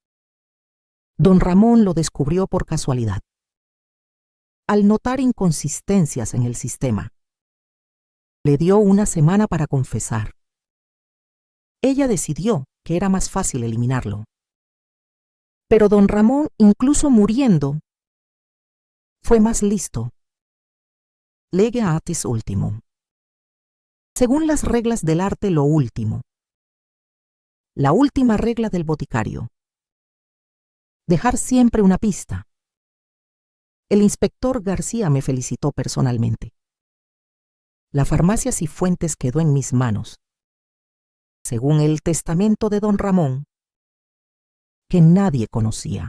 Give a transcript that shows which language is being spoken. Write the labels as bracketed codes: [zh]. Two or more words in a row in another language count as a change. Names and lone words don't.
[es] Don Ramón lo descubrió por casualidad, al notar inconsistencias en el sistema. Le dio 1 semana para confesar. ella decidió que era más fácil eliminarlo. Pero don Ramón, incluso muriendo, fue más listo. [la] Lege artis ultimum. [es] Según las reglas del arte, lo último. La última regla del boticario. Dejar siempre una pista. El inspector García me felicitó personalmente. La farmacia Cifuentes quedó en mis manos, según el testamento de don Ramón, que nadie conocía.